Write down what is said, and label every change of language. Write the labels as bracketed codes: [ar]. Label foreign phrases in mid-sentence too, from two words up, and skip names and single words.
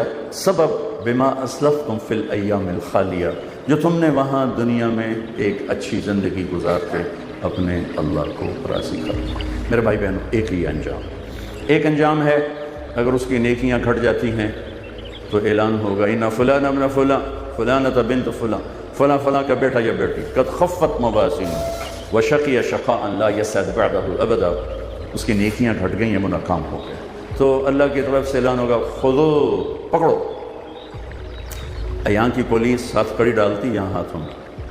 [ar] سبب بما اسلفتم فی الایام الخالیہ، [ur] جو تم نے وہاں دنیا میں ایک اچھی زندگی گزار کے اپنے اللہ کو راضی کر. میرے بھائی بہنوں، ایک انجام ہے. اگر اس کی نیکیاں گھٹ جاتی ہیں تو اعلان ہوگا [ar] ان فلان ابن فلان فلانۃ بنت فلان، [ur] فلاں فلاں کا بیٹا یا بیٹی [ar] قد خفت موازینہ وشقی شقاء لا یسعد بعدہ ابدا، [ur] اس کی نیکیاں گھٹ گئی ہیں، وہ ناکام ہو گئے. تو اللہ کی طرف سے اعلان ہوگا خودو، پکڑو. یہاں کی پولیس ہاتھ کڑی ڈالتی یہاں ہاتھوں میں.